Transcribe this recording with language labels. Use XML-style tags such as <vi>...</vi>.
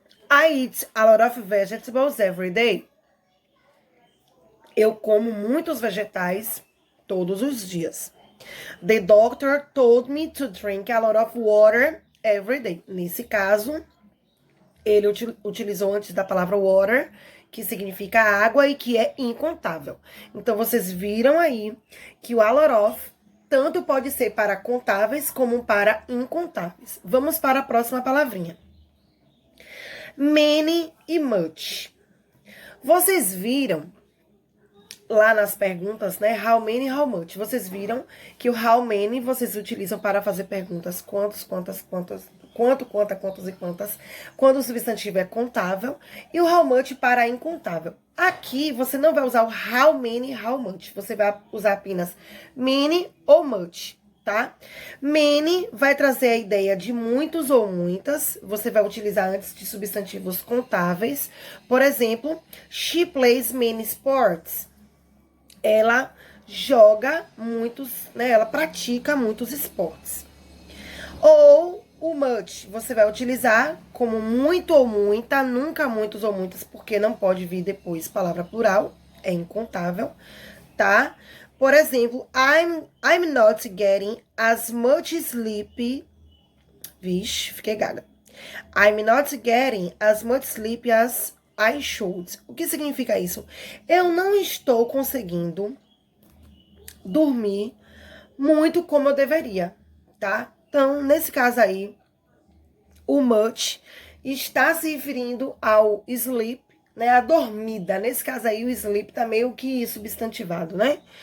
<en>I eat a lot of vegetables every day.</en> <pt>Eu como muitos vegetais todos os dias.</pt> <en>The doctor told me to drink a lot of water every day.</en> <pt>Nesse caso, ele utilizou antes da palavra water, que significa água e que é incontável. Então, vocês viram aí que o a lot of tanto pode ser para contáveis como para incontáveis. Vamos para a próxima palavrinha. Many e much. Vocês viram lá nas perguntas, né? How many, how much. Vocês viram que o how many vocês utilizam para fazer perguntas quantos, quantas, quantas, quanto, quanta, quantos e quantas, quando o substantivo é contável, e o how much para incontável. Aqui você não vai usar o how many, how much. Você vai usar apenas many ou much. Tá? Many vai trazer a ideia de muitos ou muitas. Você vai utilizar antes de substantivos contáveis. Por exemplo,</pt> <en>she plays many sports.</en> <pt>Ela joga muitos, né? Ela pratica muitos esportes. Ou o much, você vai utilizar como muito ou muita, nunca muitos ou muitas, porque não pode vir depois palavra plural, é incontável, tá? Por exemplo,</pt> <en>I'm not getting as much sleep.</en> <pt>Vixe, fiquei gaga.</pt> <en>I'm not getting as much sleep as I should.</en> <pt>O que significa isso? Eu não estou conseguindo dormir muito como eu deveria, tá? Então, nesse caso aí, o much está se referindo ao sleep, né? A dormida. Nesse caso aí, o sleep tá meio que substantivado, né?</pt>